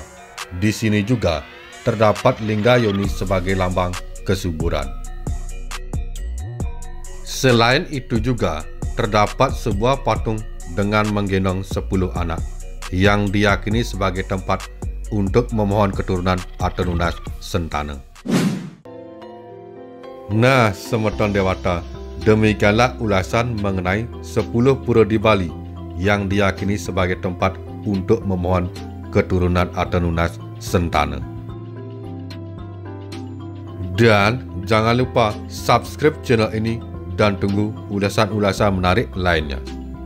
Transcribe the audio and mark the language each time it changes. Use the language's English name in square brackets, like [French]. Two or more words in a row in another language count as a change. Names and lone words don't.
[Indonesian] Di sini juga terdapat lingga yoni sebagai lambang kesuburan. Selain itu juga terdapat sebuah patung dengan menggendong 10 anak yang diyakini sebagai tempat untuk memohon keturunan atau [Balinese] lunas sentana. Nah, semeton dewata, [Indonesian] demikianlah ulasan mengenai 10 pura di Bali yang diyakini sebagai tempat untuk memohon keturunan atau [Balinese] lunas sentana. [Indonesian] Dan jangan lupa subscribe channel ini dan tunggu ulasan-ulasan menarik lainnya.